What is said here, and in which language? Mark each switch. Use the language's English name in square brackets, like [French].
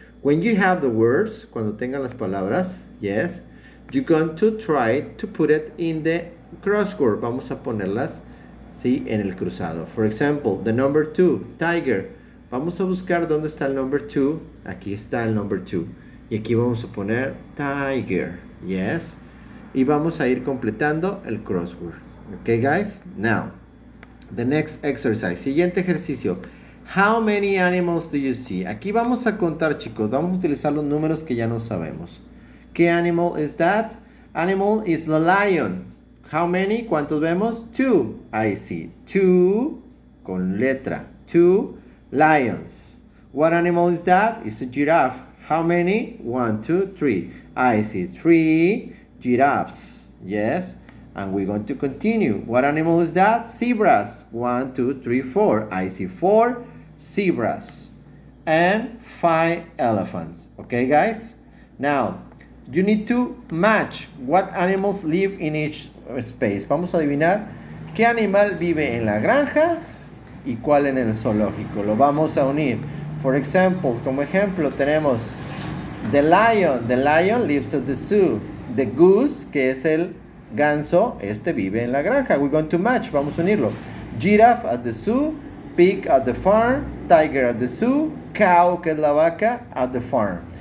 [English] When you have the words, [Spanish] cuando tengan las palabras, [English] yes, you're going to try to put it in the crossword. [Spanish] Vamos a ponerlas, sí, en el cruzado. [English] For example, the number 2, tiger. [Spanish] Vamos a buscar dónde está el number 2. Aquí está el number 2. Y aquí vamos a poner tiger, yes. Y vamos a ir completando el crossword. [English] Okay, guys? Now, the next exercise. [Spanish] Siguiente ejercicio. [English] How many animals do you see? [Spanish] Aquí vamos a contar, chicos. Vamos a utilizar los números que ya no sabemos. [English] ¿Qué animal is that? Animal is the lion. How many? [Spanish] ¿Cuántos vemos? [English] 2. I see. [Spanish] 2 con letra. [English] 2 lions. What animal is that? It's a giraffe. How many? 1, 2, 3. I see 3 giraffes, yes, and we're going to continue. What animal is that? Zebras. 1, 2, 3, 4. I see 4 zebras and 5 elephants. Okay, guys? Now, you need to match what animals live in each space. [Spanish] Vamos a adivinar qué animal vive en la granja y cuál en el zoológico. Lo vamos a unir. [English] For example, [Spanish] como ejemplo tenemos [English] the lion. The lion lives at the zoo. The goose, [Spanish] que es el ganso, este vive en la granja. [English] We're going to match, [Spanish] vamos a unirlo. [English] Giraffe at the zoo, pig at the farm, tiger at the zoo, cow, [Spanish] que es la vaca, [English] at the farm.